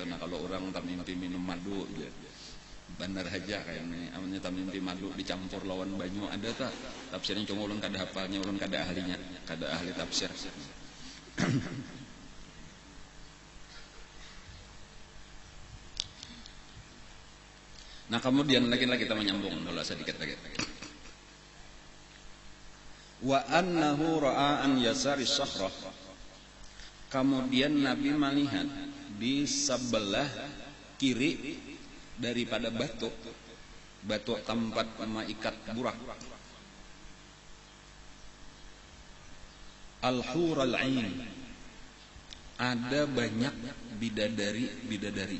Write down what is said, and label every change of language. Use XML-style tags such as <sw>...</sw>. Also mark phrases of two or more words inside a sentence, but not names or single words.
<bjn>Nah kalau orang tak mimpi minum madu ya, benar aja kayak ini amanya tak mimpi madu dicampur lawan banyu, ada tak tafsirnya, cuma ulun kada hafalnya, ulun kada ahlinya, kada ahli tafsir.</bjn> <id>Nah kemudian lagi kita menyambung dulu sedikit lagi.</id> <ar>وأنه رأى عن يساره صخرة.</ar> <id>Kemudian Nabi melihat di sebelah kiri daripada batu tempat mengikat burak,</id> <ar>الحور العين,</ar> <id>ada banyak bidadari.</id>